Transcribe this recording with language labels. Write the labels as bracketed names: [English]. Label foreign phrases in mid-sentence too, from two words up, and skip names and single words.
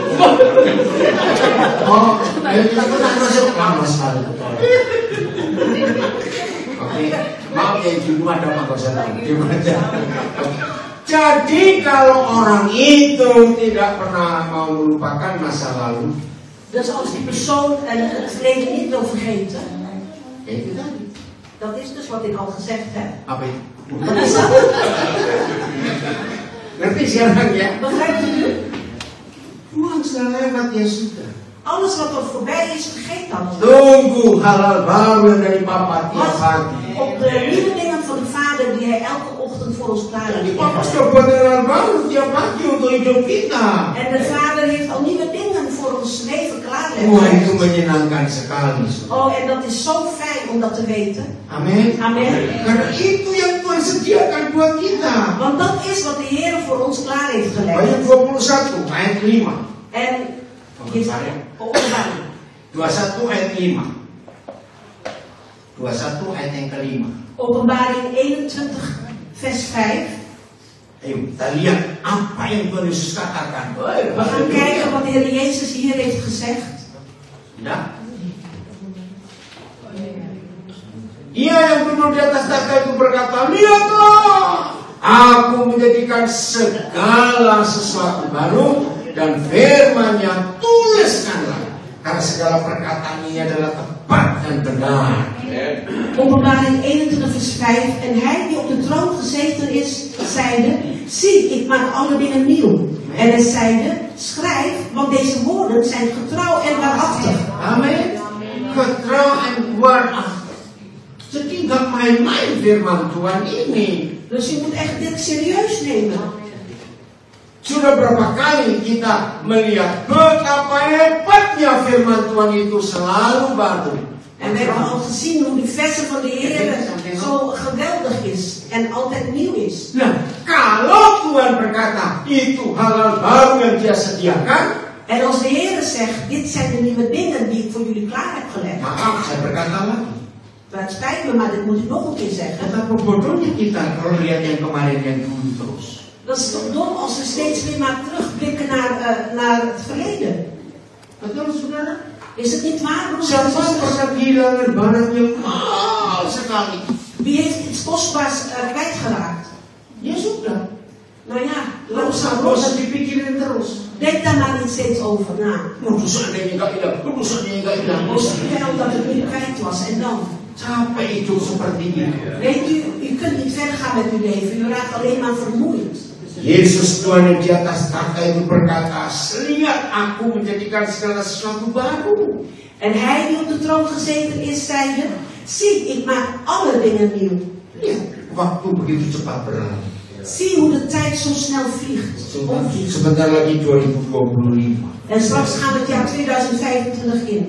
[Indonesian] Oh, ayo kita pulang masuk. Panas sekali. Oke, maaf ya di rumah ada Pak Kosan. Jadi kalau orang itu tidak pernah mau melupakan masa lalu, [Dutch] dus als die persoon het verleden niet wil vergeten, [Indonesian] ya itu tadi. [Dutch] dat is dus wat ik al gezegd heb. [Indonesian] Apa itu? [Dutch] Wat is dat? [Indonesian] Ngerti sekarang ya? [Dutch] Begrijpt u nu? [Indonesian] Tuhan sudah lewat ya sudah. [Dutch] Alles wat er voorbij is, vergeet dat. [Indonesian] Tunggu hal-hal baru yang dari Papa tiap pagi. [Dutch] Op de nieuwe dingen van de Vader die hij elke ochtend voor ons klaar [Indonesian] Jadi [Dutch] heeft. [Indonesian] Papa sudah buat hal baru tiap pagi untuk hidup kita. [Dutch] En de Vader heeft al nieuwe dingen voor ons leven klaar [Indonesian] Wah, itu [Dutch] liggen. [Indonesian] menyenangkan sekali. [Dutch] Oh, en dat is zo fijn om dat te weten. [Indonesian] Amin. [Dutch] Amen. [Indonesian] Karena itu yang Tuhan sediakan buat kita. [Dutch] Want dat is wat de Heer voor ons klaar heeft [Indonesian] Ayat [Dutch] gelegd. [Indonesian] 21 ayat 5. [Dutch] En Openbaring. Openbaring. [Indonesian] 21 ayat 5. 21 ayat yang kelima. [Dutch] Openbaring 21 vers 5. [Indonesian] Ayo kita lihat apa yang Tuhan Yesus katakan. [Dutch] We gaan kijken wat de Heer Jezus hier heeft gezegd. [Indonesian] Ya. Dia yang duduk di atas takhta itu berkata, lihatlah, aku menjadikan segala sesuatu baru, dan firman-Nya tuliskanlah, karena segala perkataan ini adalah tepat dan benar. [Dutch] Openbaring 21 vers 5. En hij die op de troon gezeten is, zeide, zie, ik maak alle dingen nieuw. En hij zeide, schrijf, want deze woorden zijn getrouw en waarachtig. Amin. Getrouw en waarachtig. [Indonesian] Jadi nggak main-main firman Tuhan ini. [Dutch] Dus je moet echt dit serieus nemen. [Indonesian] Sudah berapa kali kita melihat betapa hebatnya firman Tuhan itu selalu baru. [Dutch] En we hebben al gezien hoe die versen van de Heer zo geweldig is en altijd nieuw is. [Indonesian] Nah, kalau Tuhan berkata itu hal-hal baru yang Dia sediakan, [Dutch] en als de Heer zegt, dit zijn de nieuwe dingen die ik voor jullie klaar heb gelegd. [Indonesian] maaf, saya berkata lagi. [Dutch] Het spijt me, maar dit moet ik nog een keer zeggen. [Indonesian] Betapa bodohnya kita kalau lihat yang kemarin yang dulu terus. [Dutch] Dat is toch dom als we steeds weer maar terugblikken naar het verleden. [Indonesian] Betul, saudara? [Dutch] Is het niet waar? [Indonesian] Siapa yang pernah kehilangan barang yang mahal sekali? [Dutch] Wie heeft iets kostbaars kwijtgeraakt? [Indonesian] Ya sudah. [Dutch] Nou ja, [Indonesian] Nggak usah dipikirin terus. [Dutch] denk daar maar niet steeds over na. [Indonesian] Seandainya nggak hilang, seandainya nggak hilang. [Dutch] Stel dat het niet kwijt was en dan. [Indonesian] Capek itu seperti ini. [Dutch] Weet u kunt niet verder gaan met uw leven. U raakt alleen maar vermoeid. [Indonesian] Yesus Tuhan yang di atas takhta itu berkata, lihat aku menjadikan segala sesuatu baru. [Dutch] En hij die op de troon gezeten is, zeide, zie, ik maak alle dingen nieuw. [Indonesian] Lihat, waktu begitu cepat berlalu. [Dutch] Zie hoe de tijd zo snel vliegt. [Indonesian] Sebentar lagi 2025. [Dutch] En straks gaan we het jaar 2025 in.